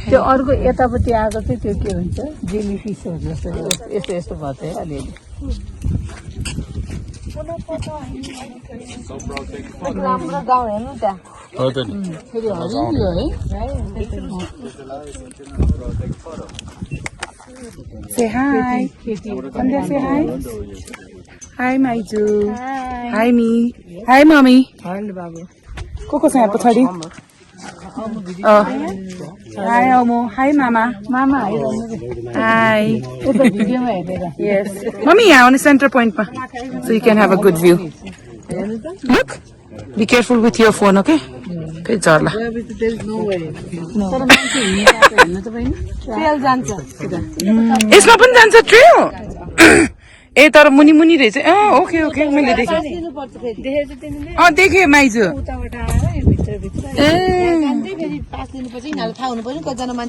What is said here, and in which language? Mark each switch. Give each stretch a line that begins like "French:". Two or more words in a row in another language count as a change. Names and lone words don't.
Nepali: त्यो अर्को यतापट्टि आएको चाहिँ त्यो के हुन्छ जेली फिसहरू जस्तो यस्तो यस्तो भएको है अलिअलि राम्रो गाउँ हेर्नु त्यहाँ फेरि हरियो है
English: Say hi. Sandhya, say hi. Hi, Maiju. Hi, me. Hi, mommy.
Nepali: को छ यहाँ पछाडि?
English: Hi, Omo. Hi, Mama.
Nepali: मामा आइरहनु रे
English: Hi.
Nepali: यता भिडियोमा हेरेर
English: Yes. Mommy, यहाँ on the center point ma. So you can have a good view. Look. Be careful with your phone, okay? Okay, Jarla.
Nepali: तर मान्छे हिँडिरहेको हेर्नु त बहिनी ट्रेल जान्छ सिधा यसमा पनि जान्छ ट्रेल ए तर मुनि मुनि रहेछ
English: okay okay
Nepali: मैले देखेँ दिनुपर्छ फेरि देखेर चाहिँ तिमीले देखेँ माइजू उताबाट आएर भित्र भित्र जाँदै फेरि पास दिनुपर्छ यिनीहरूलाई थाहा हुनु पर्यो कतिजना मान्छे